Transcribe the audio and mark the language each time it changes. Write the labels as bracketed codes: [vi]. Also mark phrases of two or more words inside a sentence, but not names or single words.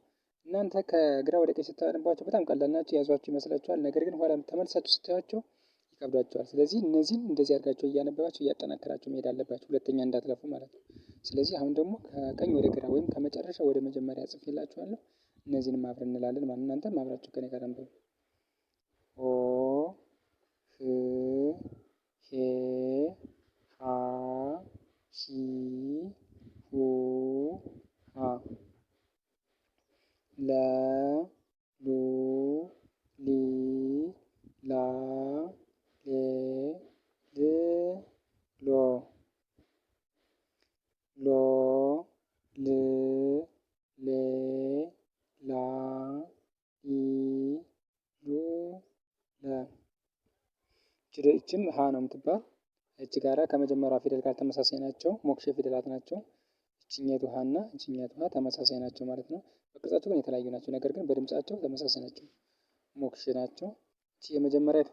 [am] እናንተ ከግራ ወደ ቀኝ ስታነቧቸው በጣም ቀላል ናቸው፣ የያዟቸው ይመስላችኋል። ነገር ግን ኋላ ተመልሳችሁ ስታዩቸው ይከብዷቸዋል። ስለዚህ እነዚህን እንደዚህ አድርጋቸው እያነበባቸው እያጠናከራቸው መሄድ አለባቸው፣ ሁለተኛ እንዳትለፉ ማለት ነው። ስለዚህ አሁን ደግሞ ከቀኝ ወደ ግራ ወይም ከመጨረሻ ወደ መጀመሪያ ጽፌላችኋለሁ። እነዚህንም አብረን እንላለን ማለት ነው። እናንተም አብራችሁ ከኔ ጋር አንብቡ። ሆ ህ ሄ ሃ ሂ ሁ ሃ ለ ሉ ሊ ላ ሌ ል ሎ ሎ ል ሌ ላ ሊ ሉ ለ። ይችም ሀ ነው የምትባል። እች ጋራ ከመጀመሪያዋ ፊደል ጋር ተመሳሳይ ናቸው፣ ሞክሼ ፊደላት ናቸው። እችኛቱ ሀ እና እችኛቱ ሀ ተመሳሳይ ናቸው ማለት ነው። በቅርጻቸው ግን የተለያዩ ናቸው፣ ነገር ግን በድምጻቸው ተመሳሳይ ናቸው፣ ሞክሼ ናቸው። እቺ የመጀመሪያቱ